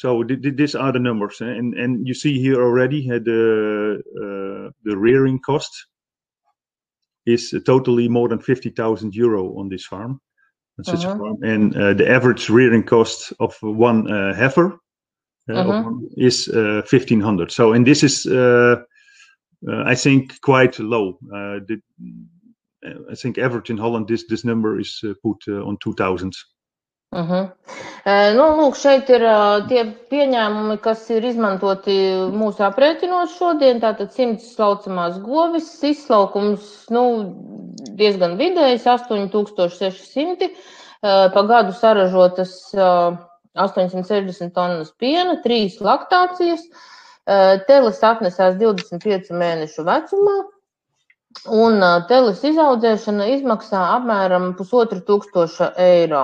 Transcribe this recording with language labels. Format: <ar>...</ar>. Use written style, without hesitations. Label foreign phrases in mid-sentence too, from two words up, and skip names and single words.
<en>So these are the numbers, and you see here already the rearing cost is totally more than 50,000 euro on this farm, on such a farm, and the average rearing cost of one heifer is 1,500. So, and this is I think quite low. I think average in Holland this number is put on 2,000.</en> <lv>Lūk, šeit ir tie pieņēmumi, kas ir izmantoti mūsu aprēķinos šodien. Tātad 100 slaucamās govis, izslaukums diezgan vidējs, 8,600, pa gadu saražotas 860 tonnas piena, 3 laktācijas, teles atnesās 25 mēnešu vecumā, un teles izaudzēšana izmaksā apmēram 1,500 eiro.</lv>